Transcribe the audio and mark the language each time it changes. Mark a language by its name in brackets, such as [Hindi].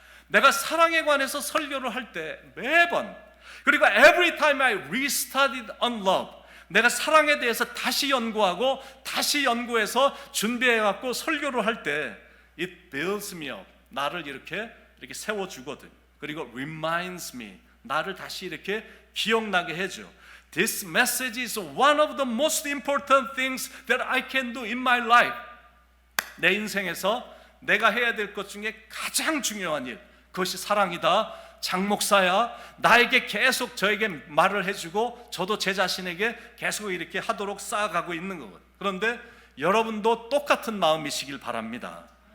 [Korean] 내가 사랑에 관해서 설교를 할 때 매번, 그리고 [English] every time I restarted on love, [Korean] 내가 사랑에 대해서 다시 연구하고 다시 연구해서 준비해갖고 설교를 할 때 [English] it builds me up, [Korean] 나를 이렇게 세워주거든. 그리고 [English] reminds me, [Korean] 나를 다시 이렇게 기억나게 해줘. [English] This message is one of the most important things that I can do in my life. [Korean] 내 인생에서 내가 해야 될 것 중에 가장 중요한 일, 그것이 사랑이다. 장 목사야, 나에게 계속 저에게 말을 해주고 저도 제 자신에게 계속 이렇게 하도록 쌓아가고 있는 거거든요. 그런데 여러분도 똑같은 마음이시길 바랍니다.